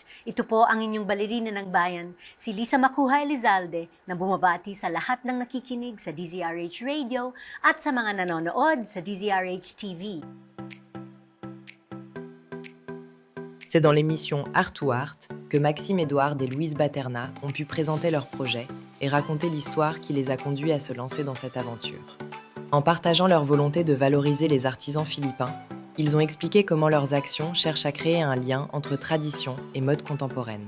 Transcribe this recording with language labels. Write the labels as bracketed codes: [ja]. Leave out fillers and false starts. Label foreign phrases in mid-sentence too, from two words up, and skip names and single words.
[tl] Ito po ang inyong balerina ng bayan, si Lisa Macuja Elizalde, na bumabati sa lahat ng nakikinig sa DZRH Radio at sa mga nanonood sa DZRH TV. [fr] C'est dans l'émission Art to Art que Maxime Edward et Louise Baterna ont pu présenter leurs projets et raconter l'histoire qui les a conduits à se lancer dans cette aventure. En partageant leur volonté de valoriser les artisans philippins, ils ont expliqué comment leurs actions cherchent à créer un lien entre tradition et mode contemporaine.